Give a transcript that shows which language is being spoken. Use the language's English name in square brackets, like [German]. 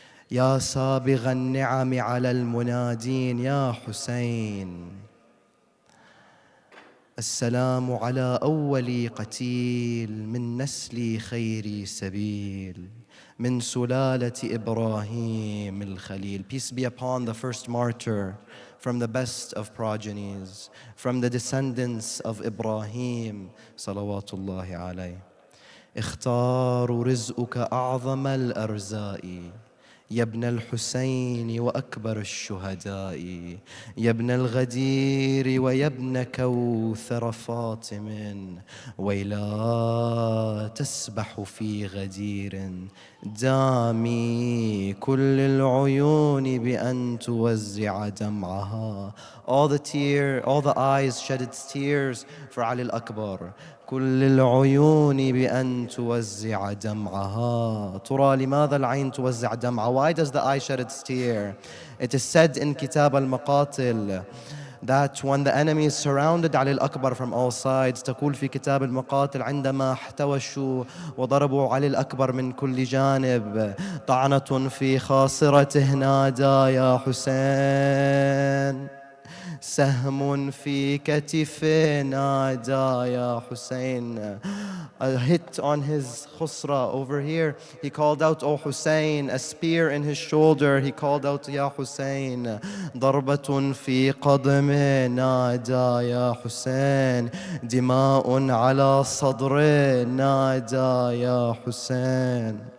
[Arabic] يا سابغ النعم على المنادين يا حسين، السلام على أول قتيل من نسل خير سبيل، من سلالة إبراهيم الخليل. [English] Peace be upon the first martyr from the best of progenies, from the descendants of Ibrahim [Arabic] صلوات الله عليه. اختار رزقك أعظم الأرزاء يا ابن الحسين وأكبر الشهداء، يا ابن الغدير ويا ابن كوثر فاطم، ويلا تسبح في غدير دامي كل العيون بأن توزع دمعها. [English] All the eyes shed its tears for Ali al-Akbar. [Arabic] كل العيون بأن توزع دمعها. ترى لماذا العين توزع دمعها? [English] Why does the eye shed its tear? It is said in Kitab al-Maqatil that when the enemy is surrounded علي الأكبر from all sides، [Arabic] تقول في كتاب المقاتل: عندما احتوشوا وضربوا علي الأكبر من كل جانب، طعنة في خاصرته نادى يا حسين، سهم في كتفه نادى يا حسين. [English] A hit on his khusra over here, he called out, "O Hussein." A spear in his shoulder, he called out, "Ya Hussein." [Arabic] ضربة في قدمه نادى يا حسين، دماء على صدره نادى يا حسين.